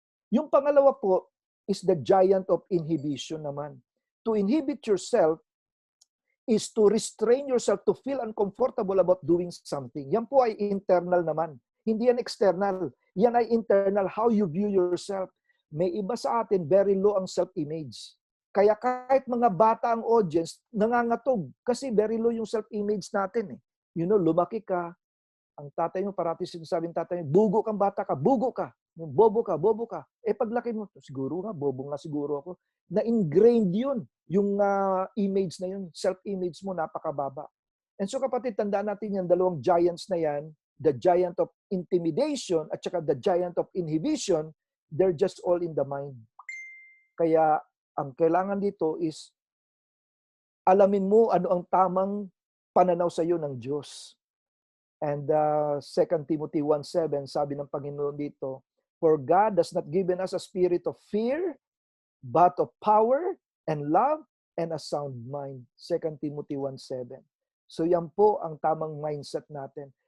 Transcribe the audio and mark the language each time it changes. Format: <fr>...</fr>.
<tl>Yung pangalawa po is the giant of inhibition naman.</tl> <en>To inhibit yourself is to restrain yourself to feel uncomfortable about doing something.</en> <tl>Yan po ay internal naman. Hindi yan external. Yan ay internal,</tl> <en>how you view yourself.</en> <tl>May iba sa atin, very low ang self-image. Kaya kahit mga bata ang audience, nangangatog. Kasi very low yung self-image natin. You know, lumaki ka, ang tatay mo, parati sinasabing tatay mo, bugo kang bata ka, bugo ka. Bobo ka, bobo ka. Paglaki mo, siguro nga, bobo nga siguro ako. Na-ingrained yun, yung image na yun, self-image mo, napakababa.</tl> <en>And so kapatid,</en> <tl>tandaan natin yung dalawang giants na yan,</tl> <en>the giant of intimidation at saka the giant of inhibition, they're just all in the mind.</en> <tl>Kaya ang kailangan dito is alamin mo ano ang tamang pananaw sa iyo ng Diyos.</tl> <en>And 2 Timothy 1:7,</en> <tl>sabi ng Panginoon dito,</tl> <en>for God has not given us a spirit of fear, but of power and love and a sound mind.</en> <tl>2 Timothy 1:7. So yan po ang tamang mindset natin.</tl>